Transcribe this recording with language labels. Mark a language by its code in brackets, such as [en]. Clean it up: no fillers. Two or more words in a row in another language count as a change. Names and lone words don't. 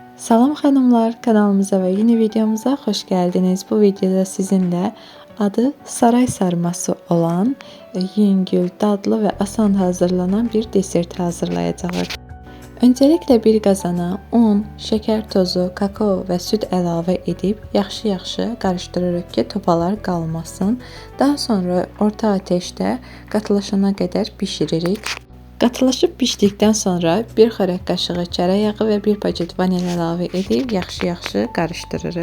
[tr] Salam xanımlar, kanalımıza ve yeni videomuza hoş geldiniz. Bu videoda sizinle adı saray sarması olan yüngül, dadlı ve asan hazırlanan bir desert hazırlayacağız. [az] Öncelikle bir qazana un, [tr] şeker tozu, [az] kakao ve süt əlavə edib yaxşı-yaxşı qarışdırırıq ki, topalar qalmasın. Daha sonra orta ateşdə qatılaşana qədər bişiririk. Qatılaşıb bişdikdən sonra bir xörək qaşığı çərə yağı və bir paket vanil əlavə edib yaxşı-yaxşı qarışdırırıq.